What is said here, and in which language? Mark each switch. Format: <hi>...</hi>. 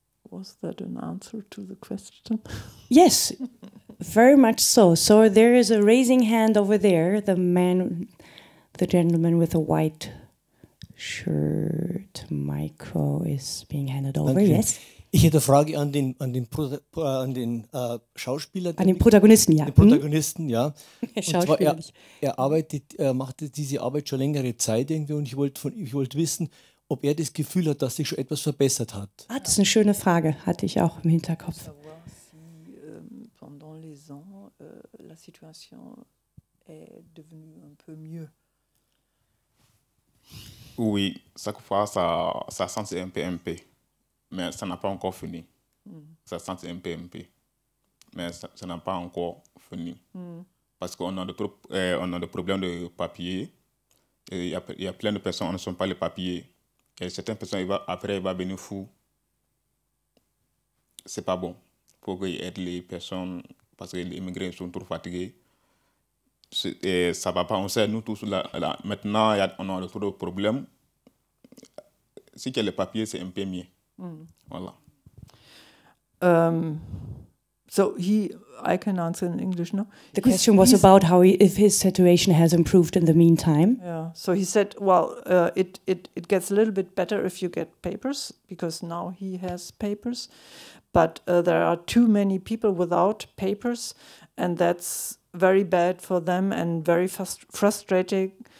<en>Was that an answer to the question? Yes, very much so. So there is a raising hand over there. The gentleman with the white shirt. Micro is being handed over.</en> <de>Danke.</de> <en>Yes.</en> <de>Ich hätte eine Frage an den Schauspieler. An den Protagonisten, ja. Den Protagonisten, ja. Und zwar, Schauspieler. er macht diese Arbeit schon längere Zeit irgendwie und ich wollte wissen, ob er das Gefühl hat, dass sich schon etwas verbessert hat. Das ist eine schöne Frage, hatte ich auch im Hinterkopf.</de> <fr>Savoir si pendant les ans la situation est devenue un peu mieux. Oui, chaque fois ça sent un peu, mais ça n'a pas encore fini. Ça sent un peu, mais ça n'a pas encore fini. Parce qu'on a des problèmes de papier. Il y a plein de personnes qui ne sont pas les papiers. Et certaines personnes, après, il va venir fou. C'est pas bon. Il faut qu'ils aident les personnes parce que les immigrés sont trop fatigués. Et ça va pas. On sait, nous tous, maintenant, on a trop de problèmes. Si tu as les papiers, c'est un peu mieux. Voilà.</fr> <en>So I can answer in English, no? The question was about if his situation has improved in the meantime. Yeah. So he said, well, it gets a little bit better if you get papers, because now he has papers, but there are too many people without papers, and that's very bad for them and very frustrating.</en>